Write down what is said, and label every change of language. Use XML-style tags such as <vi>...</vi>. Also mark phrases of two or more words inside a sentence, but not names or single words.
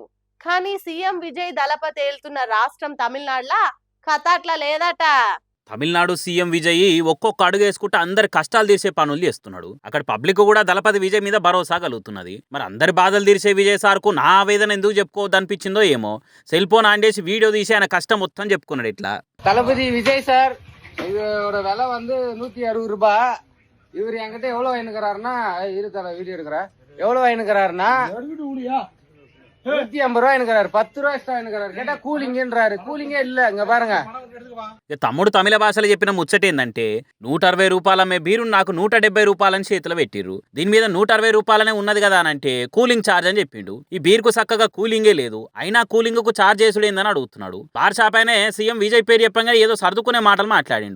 <te>కానీ సీఎం విజయ్ దళపతి ఏలుతున్న రాష్ట్రం తమిళనాడులా కథ అట్లా లేదట. తమిళనాడు సీఎం విజయ్ ఒక్కొక్క అడుగు వేసుకుంటే అందరి కష్టాలు తీర్చే పనులు చేస్తున్నాడు. అక్కడ పబ్లిక్ కూడా దళపతి విజయ్ మీద భరోసా కలుగుతున్నది. మరి అందరి బాధలు తీర్చే విజయ్ సార్కు నా ఆవేదన ఎందుకు చెప్పుకోవద్దు అనిపించిందో ఏమో.</te> <en>cell phone on</en> <te>చేసి వీడియో తీసి ఆయన కష్టం మొత్తం చెప్పుకున్నాడు. ఇట్లా</te> <ta>தளபதி விஜய் சார் இதோட விலை வந்து ₹160. இவர் என்கிட்ட எவ்வளவு வாங்கிக்கிறாருன்னா வீடியோ எடுக்கிற எவ்வளவு வாங்கிக்கிறாருன்னா ₹150 வாங்கிக்கிறாரு. ₹10 எக்ஸ்ட்ரா வாங்கிக்கிறாரு. கேட்டா கூலிங்ன்றாரு. கூலிங்கே இல்ல. இங்க பாருங்க.</ta> <te>తమ్ముడు తమిళ భాషలో చెప్పిన ముచ్చట ఏందంటే ₹160 అమ్మే బీరు నాకు ₹170 చేతిలో పెట్టిర్రు. దీని మీద ₹160 ఉన్నది కదా అని అంటే</te> <en>cooling charge</en> <te>అని చెప్పిండు. ఈ బీరుకు చక్కగా కూలింగే లేదు, అయినా కూలింగ్ కు ఛార్జ్ చేసుడు ఏందని అడుగుతున్నాడు.</te> <en>bar shop</en> <te>అయినా సీఎం విజయ్ పేరు చెప్పంగా ఏదో సర్దుకునే మాటలు మాట్లాడిండు.</te>